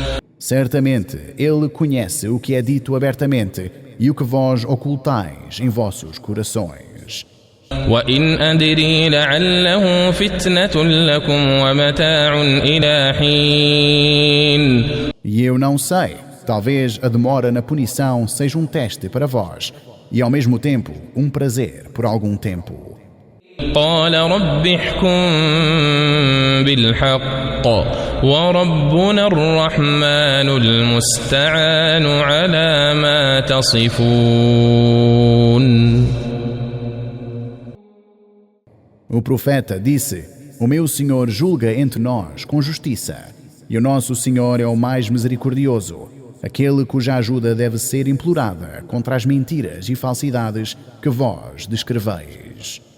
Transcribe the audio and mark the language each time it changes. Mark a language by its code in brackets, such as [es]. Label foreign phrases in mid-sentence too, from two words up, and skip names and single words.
[pt] Certamente, ele conhece o que é dito abertamente e o que vós ocultais em vossos corações. [ar] وإن أدري لعله فتنة لكم ومتاع إلى حين. [pt] E eu não sei, talvez a demora na punição seja um teste para vós e ao mesmo tempo um prazer por algum tempo. [ar] قال رب احكم بالحق وربنا الرحمن المستعان على ما تصفون. [pt] O profeta disse, o meu Senhor julga entre nós com justiça, e o nosso Senhor é o mais misericordioso, aquele cuja ajuda deve ser implorada contra as mentiras e falsidades que vós descreveis.